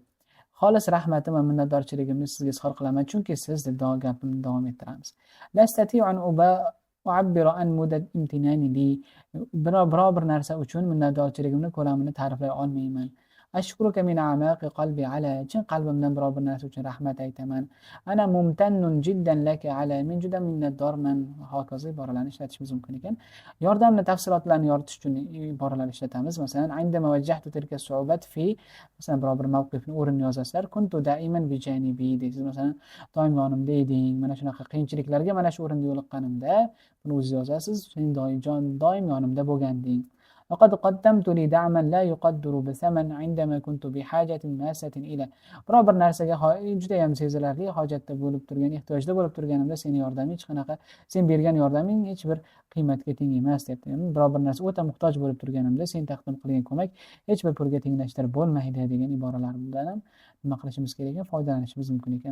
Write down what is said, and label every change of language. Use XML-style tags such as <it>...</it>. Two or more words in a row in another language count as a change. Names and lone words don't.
<uz>Xolis rahmatim va minnatdorchiligimni sizga izhor qilaman, chunki siz deb gapimni davom ettiramiz.</uz> <ar>لا أستطيع أن أعبر عن مدى امتناني ل.</ar> <uz>Biror bir narsa uchun minnatdorchiligimni ko'lamini ta'riflay olmayman.</uz> <ar>أشكرك من أعماق قلبي على.</ar> <uz>Chin qalbimdan biror bir narsa uchun rahmat aytaman.</uz> <ar>أنا ممتن جدا لك على.</ar> <uz>Men juda minnatdorman. Hokazo iboralarni ishlatishimiz mumkin ekan. Yordamni tafsilotlarni yoritish uchun iboralar ishlatamiz. Masalan,</uz> <ar>عندما واجهت تلك صعوبات في,</ar> <uz>masalan, biror bir mavqifni o'rinni yozasizlar.</uz> <ar>كنت دائما ب جانبي</ar> <uz>deysiz. Masalan, doim yonimda eding. Mana shunaqa qiyinchiliklarga mana shu o'rinda yo'liqqanimda buni o'zingiz yozasiz. Sen doim yonimda bo'lganding.</uz> <ar>وقد قدمت لي دعما لا يقدر بثمن عندما كنت بحاجة ماسة إلى.</ar> <uz>biror bir narsaga juda ham sezilarli hojatda bo'lib turgan, ehtiyojda bo'lib turganimda seni yordaming hech qanaqa, sen bergan yordaming hech bir qiymatga teng emas debdi. Biror bir narsa o'ta muhtoj bo'lib turganimda sen taqdim qilgan ko'mak hech bir pulga tenglashtirib bo'lmaydi degan iboralar bilan ham nima qilishimiz kerak ekan, foydalanishimiz mumkin ekan.</uz>